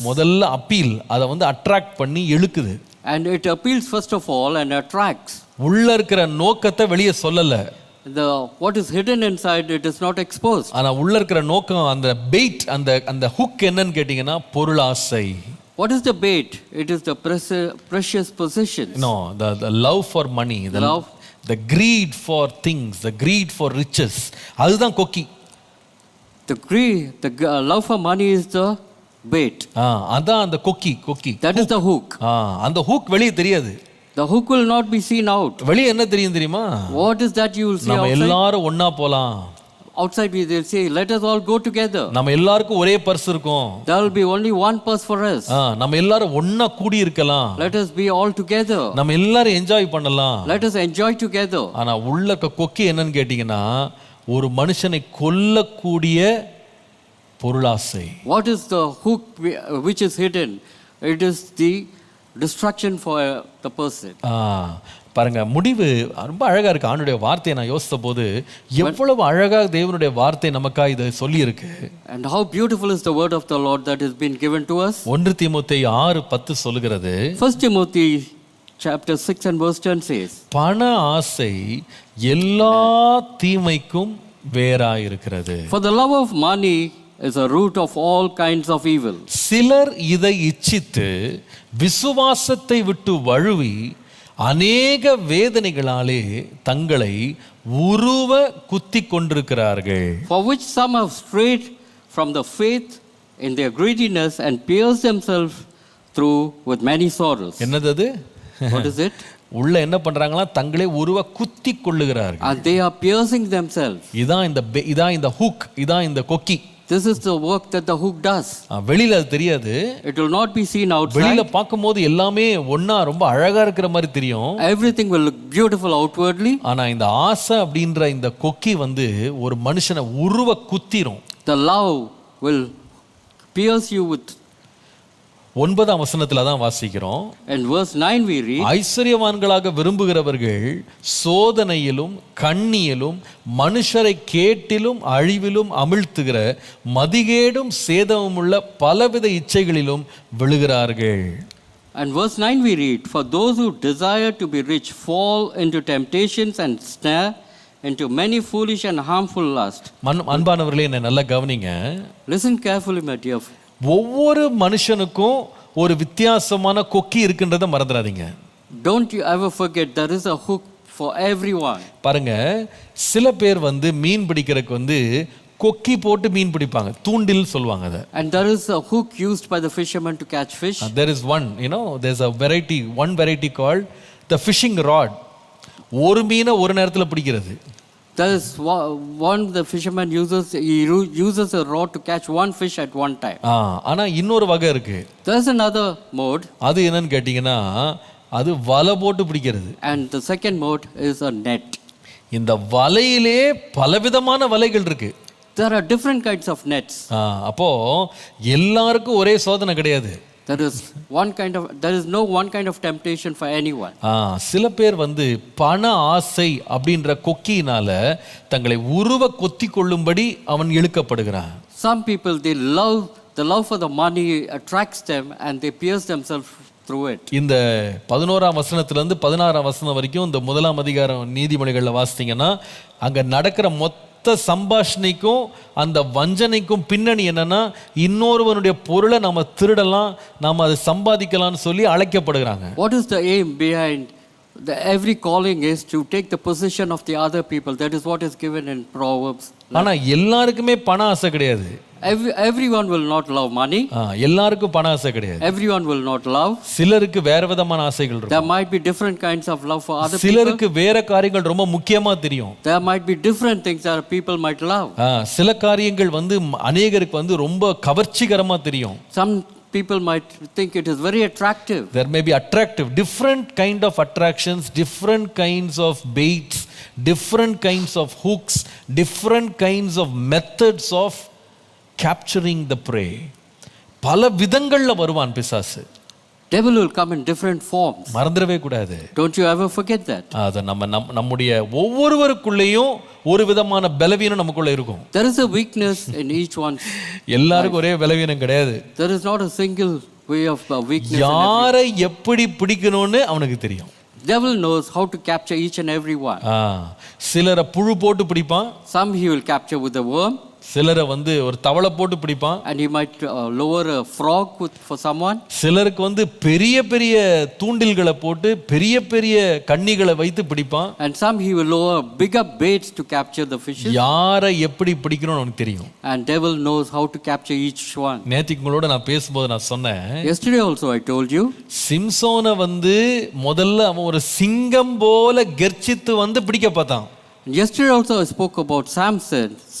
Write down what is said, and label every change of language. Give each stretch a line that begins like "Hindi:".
Tamil: முதல்ல அப்பீல், அதை அட்ராக்ட் பண்ணி இழுக்குது.
English: And it appeals first of all and attracts.
Tamil: உள்ள இருக்கிற நோக்கத்தை வெளியே சொல்லல.
English: What is hidden inside, it is not exposed.
Tamil: ஆனா உள்ள இருக்கிற நோக்கம், அந்த பெயிட், அந்த ஹுக் என்னன்னு கேட்டீங்கன்னா பொருளாசை.
English: What is the bait? It is the precious possessions. No, the love for money, the greed for things, the greed for riches.
Tamil: அதுதான் கொக்கி.
English: The love for money is the bait.
Tamil: அதான் அந்த கொக்கி.
English: That is the hook.
Tamil: அந்த hook வெளியே தெரியாது.
English: The hook will not be seen out.
Tamil: வெளியே என்ன தெரியும் தெரியுமா?
English: What is that you will see
Tamil: நம்ம
English: outside?
Tamil: எல்லாரும் ஒண்ணா போலாம்.
English: Outside we will say, let us all go together.
Tamil: நம்ம எல்லாருக்கும் ஒரே பர்ஸ் இருக்கும்.
English: There will be only one purse for us.
Tamil: நம்ம எல்லாரும் ஒண்ணா கூடி இருக்கலாம்.
English: Let us be all together.
Tamil: நம்ம எல்லாரும் என்ஜாய் பண்ணலாம்.
English: Let us enjoy together.
Tamil: ஆனா உள்ள இருக்க கொக்கி என்னன்னு கேட்டீங்கன்னா, ஒரு மனுஷனை கொல்லக்கூடிய பொருளாசை.
English: What is the hook which is hidden? It is the destruction for the person.
Tamil: பாருங்க முடிவு ரொம்ப அழகா இருக்கு. ஆண்டுடைய வார்த்தையை நான் யோசித்த போது எவ்வளவு அழகாக தேவனுடைய வார்த்தை நமக்கா இதை சொல்லி இருக்கு.
English: And how beautiful is the word of the Lord that has been given to us.
Tamil: 1 தீமோத்தேயு 6:10 சொல்லுகிறது,
English: 1 Timothy chapter 6 and verse 10 says,
Tamil: பண ஆசை எல்லா தீமைக்கும் வேறாயிருக்கிறது.
English: For the love of money is a root of all kinds of evil.
Tamil: சிலர் இதை இச்சித்து விசுவாசத்தை விட்டு வழுவி அநேக வேதனைகளாலே தங்களை உருவ குத்தி கொண்டிருக்கிறார்கள்.
English: For which some have strayed from the faith in their greediness and pierced themselves through with many sorrows.
Tamil: என்னது அது?
English: What is it?
Tamil: உள்ள என்ன பண்றாங்களா, தங்களே உருவ குத்தி கொள்ளுகிறார்கள்.
English: And they are piercing themselves.
Tamil: இதான் இந்த ஹூக், இதான் இந்த கொக்கி.
English: This is the work that the hook does.
Tamil: வெளியில அது தெரியாது.
English: It will not be seen outside.
Tamil: வெளியில பார்க்கும்போது எல்லாமே ஒண்ணா ரொம்ப அழகா இருக்கிற மாதிரி தெரியும்.
English: Everything will look beautiful outwardly.
Tamil: ஆனா இந்த ஆசை அப்படின்ற இந்த கொக்கி ஒரு மனுஷனை உருவ குத்திரும்.
English: The love will pierce you with.
Tamil: 9ஆம் வசனத்துல தான் வாசிக்கிறோம்.
English: In verse 9 we read,
Tamil: ஐஸ்வர்யவான்களாக விரும்புகிறவர்கள் சோதனையிலும் கண்ணியிலும் மனுஷரை கேட்டிலும் அழிவிலும் அமிழ்த்துகிற மதிகேடும் சேதமும் உள்ள பலவித இச்சைகளிலும் விழுகிறார்கள்.
English: And verse 9 we read, for those who desire to be rich fall into temptations and snare into many foolish and harmful lusts.
Tamil: அன்பானவர்களே, என்னை நல்லா கவனிங்க.
English: Listen carefully, my dear.
Tamil: ஒவ்வொரு மனுஷனுக்கும் ஒரு வித்தியாசமான கொக்கி இருக்குன்றதை மறந்துடாதீங்க.
English: Don't you ever forget there is a hook for everyone.
Tamil: பாருங்க, சில பேர் மீன் பிடிக்கிறதுக்கு கொக்கி போட்டு மீன் பிடிப்பாங்க, தூண்டில் சொல்லுவாங்க அதை.
English: And there is a hook used by the fishermen to catch fish. There is there's a variety called the fishing rod.
Tamil: ஒரு மீனை ஒரு நேரத்தில் பிடிக்கிறது.
English: There is one the fisherman uses. He uses a rod to catch one fish at one time.
Tamil: ஆனா இன்னொரு வகை இருக்கு.
English: There is another mode.
Tamil: அது என்னன்னு கேட்டீங்கன்னா, அது வலை போட்டு பிடிக்கிறது.
English: And the second mode is a net.
Tamil: இந்த வலையிலே பலவிதமான வலைகள் இருக்கு.
English: There are different kinds of nets.
Tamil: அப்போ எல்லாருக்கும் ஒரே சோதனை கிடையாது.
English: There is no one kind of temptation for anyone.
Tamil: சில பேர் பண ஆசை அப்படின்ற கொக்கியினால தங்களை உருவ கொத்தி கொள்ளும்படி அவன் இழுக்கப்படுகிறான்.
English: Some people, the love for the money attracts them and they pierce themselves through it.
Tamil: இந்த 11ஆம் வசனத்துல இருந்து 16ஆம் வசனம் வரைக்கும் இந்த 1ஆம் அதிகாரம் நீதிமொழிகள்ல வாசித்தீங்கன்னா, அங்க நடக்கிற மொத்த சம்பாஷணைக்கும் அந்த வஞ்சனைக்கும் பின்னணி என்னன்னா, இன்னொருவனுடைய பொருளை நாம திருடலாம், நாம அதை சம்பாதிக்கலாம்னு சொல்லி அழைக்கப்படுகிறாங்க.
English: What is the aim behind every calling is to take the possession of the other people. That is what is given in Proverbs.
Tamil: ஆனா எல்லாருக்குமே பண ஆசை கிடையாது.
English: Everyone will not love money.
Tamil: எல்லாருக்கும் பண ஆசை கிடையாது.
English: Everyone will not love.
Tamil: சிலருக்கு வேற விதமான ஆசைகள் இருக்கும்.
English: There might be different kinds of love for other people.
Tamil: சிலருக்கு வேற காரியங்கள் ரொம்ப முக்கியமா தெரியும்.
English: There might be different things that people might love.
Tamil: சில காரியங்கள் அநேகருக்கு ரொம்ப கவர்ச்சிகரமா தெரியும்.
English: Some people might think it is very attractive. There may be attractive, different kind of attractions, different kinds of baits, different kinds of hooks, different kinds of methods of capturing the prey.
Tamil: பல விதங்கள்ல வருவான் பிசாசு.
English: Devil will come in different forms.
Tamil: மறந்துடவே கூடாது.
English: Don't you ever forget that.
Tamil: அது நம்முடைய ஒவ்வொருவருக்குள்ளேயும் ஒரு விதமான பலவீனம் நமக்குள்ள இருக்கும்.
English: There is a weakness in each one.
Tamil: எல்லாருக்கும் ஒரே பலவீனம் கிடையாது.
English: There is not a single way of weakness.
Tamil: யாரை எப்படி பிடிக்கணும்னு அவனுக்கு தெரியும்.
English: Devil knows how to capture each and every one.
Tamil: சிலரை புழு போட்டு பிடிப்பான்.
English: Some he will capture with a worm.
Tamil: சிலரை ஒரு தவளை போட்டு பிடிப்பான்.
English: And he might lower a frog for someone.
Tamil: சிலருக்கு பெரிய பெரிய தூண்டில்களை போட்டு பெரிய பெரிய கண்ணிகளை வைத்து பிடிப்பான்.
English: And some he will lower bigger baits to capture the fishes.
Tamil: யாரை எப்படி பிடிக்கணும்னு அவனுக்கு தெரியும்.
English: And devil knows how to capture each one.
Tamil: நேத்திக்கு உங்களோட நான் பேசும்போது நான் சொன்னேன்.
English: Yesterday also I told you.
Tamil: சிம்சோனை முதல்ல அவன் ஒரு சிங்கம் போல கர்ஜித்து பிடிக்க பார்த்தான்.
English: Yesterday also I spoke about Samson.